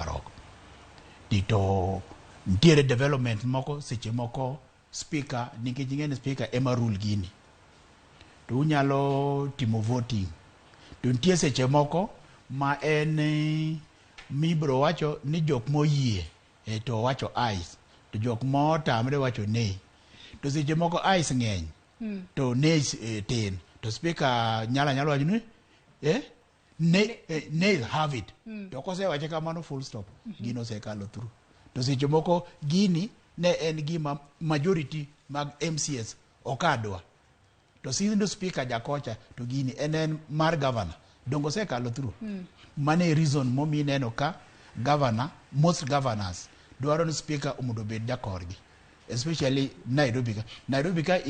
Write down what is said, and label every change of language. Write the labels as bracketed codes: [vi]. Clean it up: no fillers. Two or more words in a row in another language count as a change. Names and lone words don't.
[luo] Tito ntiere development moko seche moko spika nikech ing'eni spika ema rule gini, to unyalo timo voting, to ntie seche moko ma en mibro wacho ni jok moyie to wacho ayes, to jok motamre wacho nei, to seche moko ayes ng'eny to nays tin, to spika nyalo wacho ni [en] nays have it. [luo] To kose wache kamano [en] full stop, [luo] gino se kalo through. To seche moko gini ne en gima majority mag MCS okadwa, to sindo spika jakocha to gini en mar Gavana dongo se kalo through. Mane reason momi neno ka Gavana, [en] most governors [luo] dwaro ni spika omondo bed jakorgi, especially Nairobi ka